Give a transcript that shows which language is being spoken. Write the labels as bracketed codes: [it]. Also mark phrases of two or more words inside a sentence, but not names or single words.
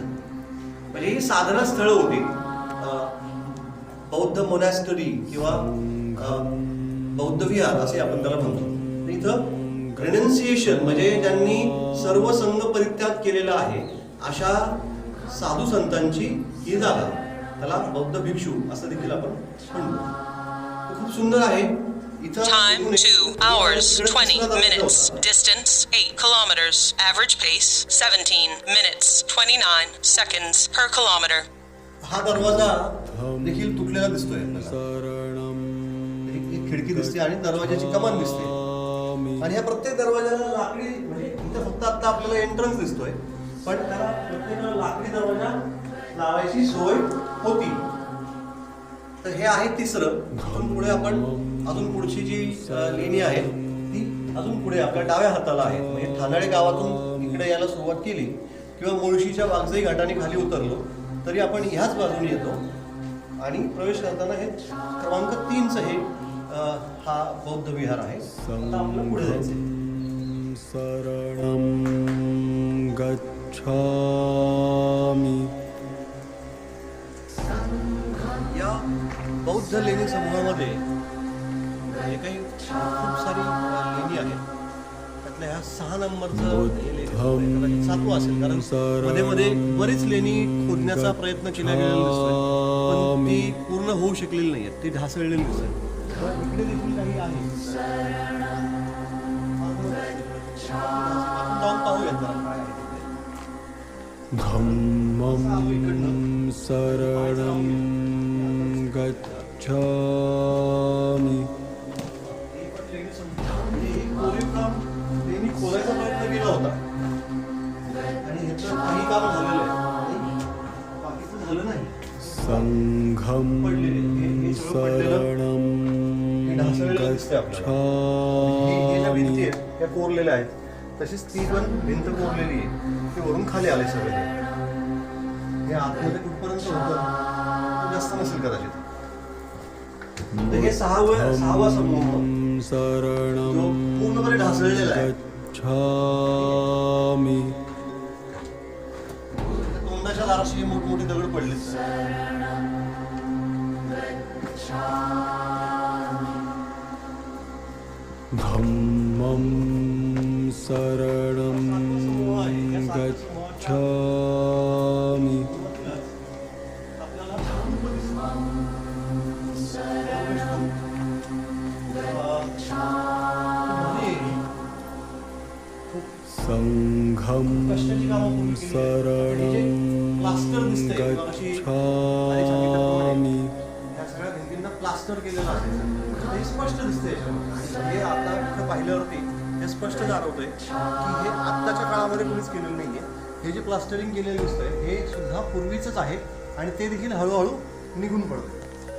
[mr] म्हणजे ही साधना स्थळं होती. बौद्ध मोनॅस्टरी किंवा बौद्ध विहार असे आपण त्याला म्हणतो. इथं रेनन्सिएशन म्हणजे ज्यांनी सर्व संघ परित्याग केलेला आहे अशा साधू संतांची ही जागा, त्याला बौद्ध भिक्षू असं देखील आपण म्हणतो. खूप सुंदर आहे. [en] Time 2 hours 20 minutes. Distance 8 kilometers. Average pace 17 minutes 29 seconds per kilometer. [mr] हा दरवाजा देखील तुटलेला दिसतोय आपल्याला. एक खिडकी दिसते आणि दरवाजाची कमान दिसते. आणि ह्या प्रत्येक दरवाजाला लाकडी, म्हणजे इथं फक्त आता आपल्याला एंट्रन्स दिसतोय, पण त्याला प्रत्येक लाकडी दरवाजा लावायची सोय होती. तर हे आहे तिसरं. इथून पुढे आपण अजून पुढची जी लेणी आहे ती अजून पुढे आपल्या डाव्या हाताला आहे. म्हणजे ठाणाळे गावातून इकडे यायला सुरुवात केली किंवा मुळशीच्या वाघजाई घाटाने खाली उतरलो तरी आपण ह्याच बाजूने येतो. आणि प्रवेश करताना हे क्रमांक 3चं हे हा बौद्ध विहार आहे. आता आपल्याला पुढे जायचंय. [pi] शरणं गच्छामि. [mr] या बौद्ध लेणी समूहामध्ये जे काही खूप सारी लेणी आहेत त्यातल्या ह्या 6 नंबरचं कदाचित 7वं असेल, कारण मध्ये मध्ये बरीच लेणी खोदण्याचा प्रयत्न केला गेलेला दिसतोय पण ती पूर्ण होऊ शकलेली नाही आहेत, ती ढासळलेली दिसत. इकडे देखील काही आहे, आपण जाऊन पाहूयात जरा काय आहे. [pi] धम्मं शरणं गच्छामि. [mr] लेणी खोलायचा प्रयत्न केला होता आणि ह्याचं काही काम झालेलं आहे, बाकीचं झालं नाही. [pi] संघं शरणं गच्छामि. [mr] त्या कोरलेल्या आहेत, तशीच ती पण भिंत कोरलेली आहे, ते वरून खाली आले सगळे. हे आतमध्ये कुठपर्यंत होतं जास्त नसेल कदाचित. तर हे सहावा समूह जो पूर्णपणे ढासळलेला आहे. तोंडाच्या दाराशी मोठमोठी दगड पडले. [pi] धम्मं शरणं गच्छामि. संघं शरणं गच्छामि. [mr] या सगळ्या भिंतींना प्लास्टर केलेलं आहे, हे स्पष्ट दिसतंय. हे आता इथं पाहिल्यावरती हे स्पष्ट जाणवतंय की हे आत्ताच्या काळामध्ये कोणीच केलेलं नाहीये. हे जे प्लास्टरिंग केलेलं दिसतंय हे सुद्धा पूर्वीचंच आहे आणि ते देखील हळूहळू निघून पडतंय.